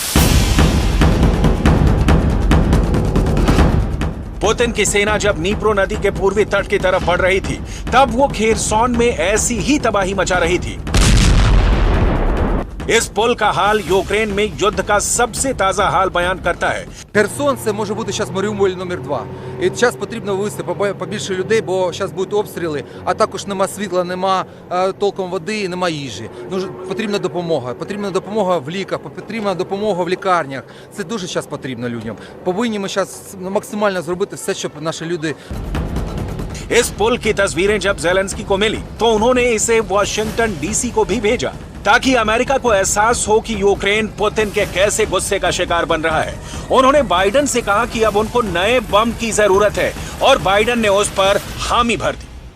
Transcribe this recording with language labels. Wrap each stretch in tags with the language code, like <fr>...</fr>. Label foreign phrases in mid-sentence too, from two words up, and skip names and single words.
<hi>पुतिन की सेना जब निप्रो नदी के पूर्वी तट की तरफ बढ़ रही थी, तब वो खेरसौन में ऐसी ही तबाही मचा रही थी। इस पुल का हाल यूक्रेन में युद्ध का सबसे ताजा हाल बयान करता है।</hi> <uk>Херсон – це може бути зараз Маріуполь номер 2. І зараз потрібно вивезти побільше людей, бо зараз будуть обстріли, а також нема світла, нема толком води, нема їжі. Потрібна допомога. Потрібна допомога в ліках, потрібна допомога в лікарнях. Це дуже зараз потрібно людям. Повинні ми зараз максимально зробити все, щоб наші люди...</uk> <hi>इस पुल की तस्वीरें जब ज़ेलेंस्की को मिली, तो उन्होंने इसे वॉशिंगटन डीसी को भी भेजा। ताकि अमेरिका को एहसास हो कि यूक्रेन पुतिन के कैसे गुस्से का शिकार बन रहा है। उन्होंने बाइडेन से कहा कि अब उनको नए बम की जरूरत है और बाइडेन ने उस पर हामी भर दी।</hi>